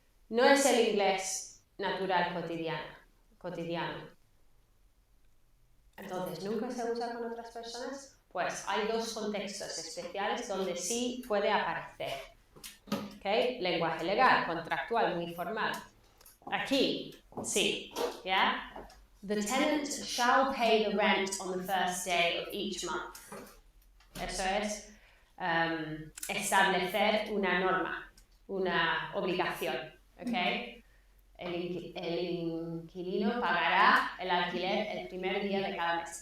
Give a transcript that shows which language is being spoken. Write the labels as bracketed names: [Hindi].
[Spanish] No es el inglés natural cotidiano. Entonces, ¿nunca se usa con otras personas? Pues hay dos contextos especiales donde sí puede aparecer. ¿Okay? Lenguaje legal, contractual, muy formal. Aquí, sí. ¿Ya? [English] The tenant shall pay the rent on the first day of each month. [Spanish] Eso es establecer una norma, una obligación. ¿Okay? El inquilino pagará el alquiler el primer día de cada mes.